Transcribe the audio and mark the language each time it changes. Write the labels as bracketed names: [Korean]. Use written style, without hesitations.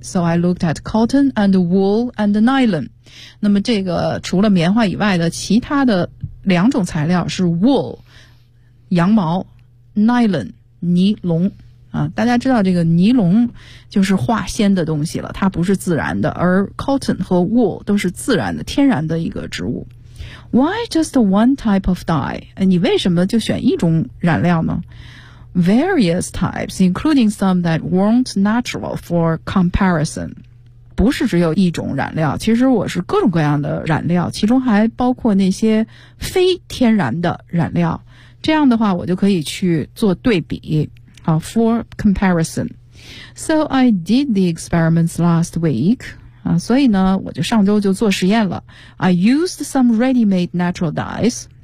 [English] So I looked at cotton and wool and nylon， [Chinese] 那么这个除了棉花以外的其他的两种材料是 wool 羊毛， nylon 尼龙、大家知道这个尼龙就是化纤的东西了，它不是自然的，而 cotton 和 wool 都是自然的天然的一个植物。 [English] Why just one type of dye？ [Chinese] 你为什么就选一种染料呢？ [English] Various types, including some that weren't natural for comparison. [Chinese] 不是只有一种染料，其实我是各种各样的染料，其中还包括那些非天然的染料。这样的话我就可以去做对比、 [English] for comparison. So I did the experiments last week. [Chinese] 所以呢我就上周就做实验了。 [English] I used some ready-made natural dyes.